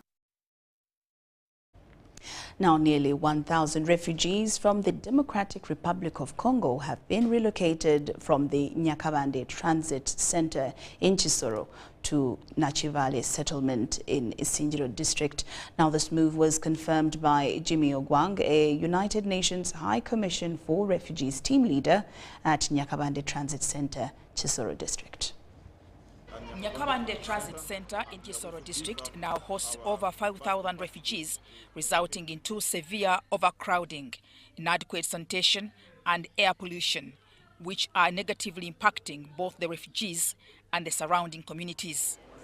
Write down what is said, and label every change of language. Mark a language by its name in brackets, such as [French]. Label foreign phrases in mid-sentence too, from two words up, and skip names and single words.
[English] Now, nearly 1,000 refugees from the Democratic Republic of Congo have been relocated from the Nyakabande Transit Center in Kisoro to Nachivale settlement in Isingiro district. Now, this move was confirmed by Jimmy Ogwang, a United Nations High Commission for Refugees team leader at Nyakabande Transit Center, Kisoro district. Nyakabande Transit Center in Kisoro district now hosts over 5,000 refugees, resulting in 2 severe overcrowding, inadequate sanitation and air pollution, which are negatively impacting both the refugees and the surrounding communities.